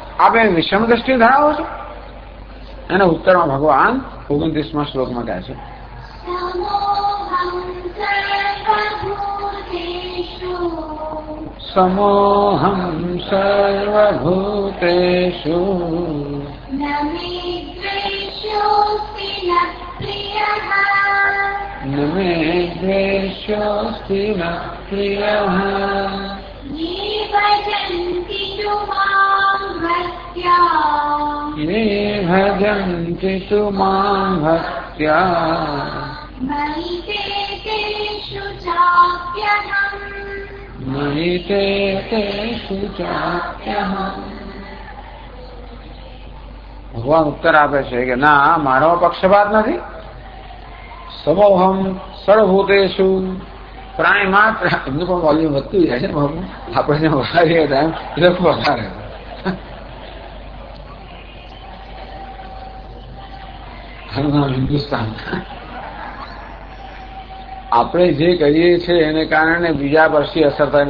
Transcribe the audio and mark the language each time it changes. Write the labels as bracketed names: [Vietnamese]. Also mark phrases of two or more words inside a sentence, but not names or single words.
[Gujarati] આપ એ વિષમ દ્રષ્ટિ ધરાવો છો. એના ઉત્તરમાં ભગવાન 29મા શ્લોકમાં કહે છે સમોહમ [Sanskrit] सर्वभूतेषु न मे द्वेषोस्ति न प्रियः ये भजन्ति तु मां भक्त्या मयि तेषु चाप्यहम्. [Gujarati] ભગવાન ઉત્તર આપે છે કે ના, મારો પક્ષપાત નથી. [Sanskrit] समोहम सर्वभूतेषु [Gujarati] પ્રાણી માત્ર. એમનું પણ વોલ્યુમ વધતું જાય છે. આપણે જે વધારીએ ટાઈમ એ લોકો વધારે. હિન્દુસ્તાન આપણે જે કરીએ છીએ એને કારણે બીજા વર્ષથી અસર થાય.